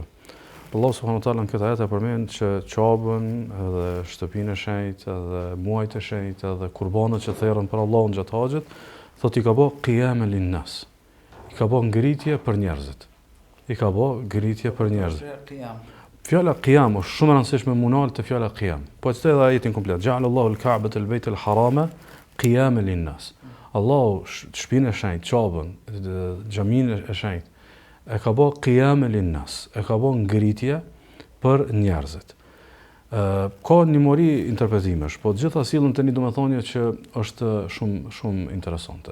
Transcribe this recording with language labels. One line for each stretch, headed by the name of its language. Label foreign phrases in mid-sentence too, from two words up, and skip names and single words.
Albanian: Allah
Arabic: سبحانه وتعالى
Albanian: në këtë ajet e përmend që qabën edhe shtëpinë e shenjtë edhe muajt e shenjtë edhe qurbanët që therrën për Allahun gjatë haxhit, thotë i ka bë
Arabic: قياما للناس.
Albanian: I ka bë ngritje për njerëzit. I ka bë ngritje për njerëzit. Fjala qiyam është shumë e rëndësishme munal të fjala qiyam. Po çdo edhe ajetin komplet.
Arabic: جعل الله الكعبة البيت الحرام قياما للناس.
Albanian: Allahu shtëpinë e shenjtë, qabën, xhaminë e shenjtë e ka bë
Arabic: قياما للناس.
Albanian: E ka bë ngritje për njerëzit. Ka një mori interpretimesh, po të gjitha sillen të një domethënie që është shumë interesante.